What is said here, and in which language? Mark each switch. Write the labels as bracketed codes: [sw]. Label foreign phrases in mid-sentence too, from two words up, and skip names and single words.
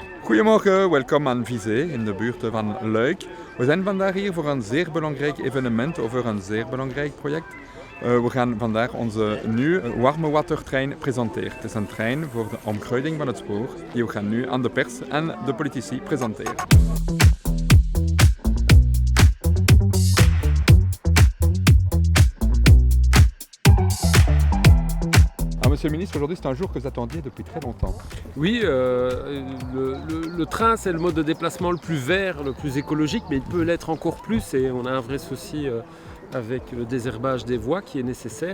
[nl] Goedemorgen, welkom aan Vizé in de buurt van Luik. We zijn vandaag hier voor een zeer belangrijk evenement over een zeer belangrijk project. We gaan vandaag onze nieuwe warme watertrein presenteren. Het is een trein voor de omkruiding van het spoor die we gaan nu aan de pers en de politici presenteren. [fr] Monsieur le ministre, aujourd'hui c'est un jour que vous attendiez depuis très longtemps. Oui, le train c'est le mode de déplacement le plus vert, le plus écologique, mais il peut l'être encore plus et on a un vrai souci avec le désherbage des voies qui est nécessaire.